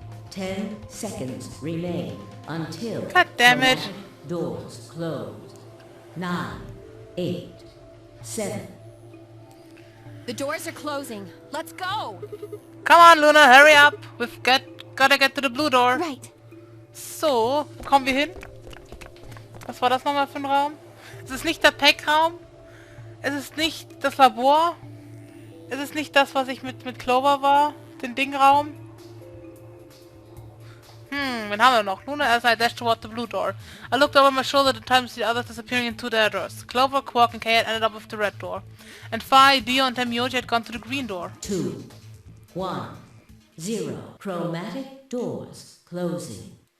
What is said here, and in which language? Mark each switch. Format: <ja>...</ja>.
<en>10 seconds remain until God damn it. chromatic doors close. 9, 8, 7. The doors are closing. Let's go! Come on, Luna, hurry up! We've gotta get to the blue door. Right.</en> <de>So, wo kommen wir hin? Was war das nochmal für ein Raum? Es ist nicht der Pack-Raum. Es ist nicht das Labor. Es ist nicht das, was ich mit Clover war. Den Dingraum. Wen haben wir noch?</de> <en>Luna as I dashed toward the blue door. I looked over my shoulder at times the others disappearing into their doors. Clover, Quark and Kay had ended up with the red door. And Phi, Dio and Tenmyoji had gone to the green door. 2, 1, 0. Chromatic doors closing.</en>